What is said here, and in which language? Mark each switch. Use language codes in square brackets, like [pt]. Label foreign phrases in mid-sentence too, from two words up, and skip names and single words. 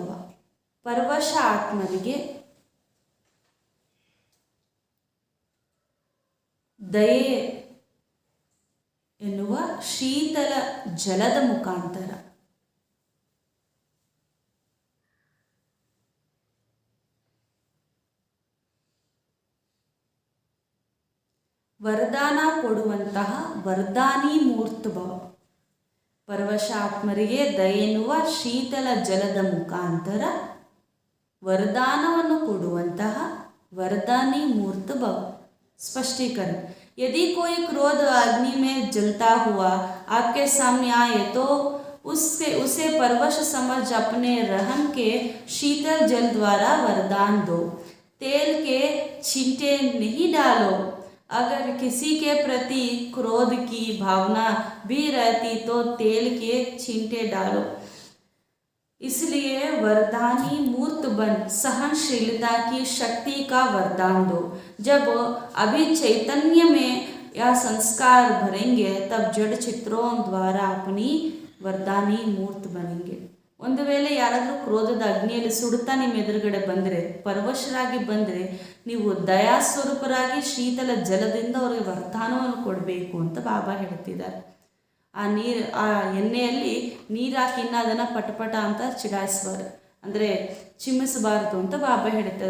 [kn] परवश ಆತ್ಮರಿಗೆ ದಯೆ ಎನ್ನುವ ಶೀತಲ ಜಲದ ಮುಖಾಂತರ ವರದಾನ ಕೊಡುವಂತಹ ವರದಾನಿ ಮೂರ್ತಭವ. ಪರವಶ ಆತ್ಮರಿಗೆ ದಯೆ ಎನ್ನುವ ಶೀತಲ ಜಲದ ಮುಖಾಂತರ ವರದಾನವನ್ನು ಕೊಡುವಂತಹ ವರದಾನಿ ಮೂರ್ತಭವ. [hi] स्पष्टीकरण, यदि कोई क्रोध अग्नि में जलता हुआ आपके सामने आए तो उसे परवश समझ अपने रहम के शीतल जल द्वारा वरदान दो. तेल के छींटे नहीं डालो. अगर किसी के प्रति क्रोध की भावना भी रहती तो तेल के छींटे डालो. इसलिए वरदानी मूर्त बन सहनशीलता की शक्ति का वरदान दो. जब अभी चैतन्य में यह संस्कार भरेंगे तब जड़ चित्रों द्वारा अपनी वरदानी मूर्त बनेंगे. [kn] ಒಂದು ವೇಳೆ ಯಾರಾದರೂ ಕ್ರೋಧದ ಅಗ್ನಿಯಲ್ಲಿ ಸುಡುತ್ತಾ ನಿಮ್ಮ ಎದುರುಗಡೆ ಬಂದರೆ, ಪರವಶರಾಗಿ ಬಂದರೆ, ನೀವು ದಯಾಸ್ವರೂಪರಾಗಿ ಶೀತಲ ಜಲದಿಂದ ಅವರಿಗೆ ವರದಾನವನ್ನು ಕೊಡಬೇಕು ಅಂತ ಬಾಬಾ ಹೇಳ್ತಿದ್ದಾರೆ. ಆ ಎಣ್ಣೆಯಲ್ಲಿ ನೀರು ಹಾಕಿ ಇನ್ನು ಅದನ್ನು ಪಟಪಟ ಅಂತ ಚಿಡಾಯಿಸಬಾರ್ದು, ಅಂದರೆ ಚಿಮ್ಮಿಸಬಾರದು ಅಂತ ಬಾಬಾ ಹೇಳ್ತಾರೆ.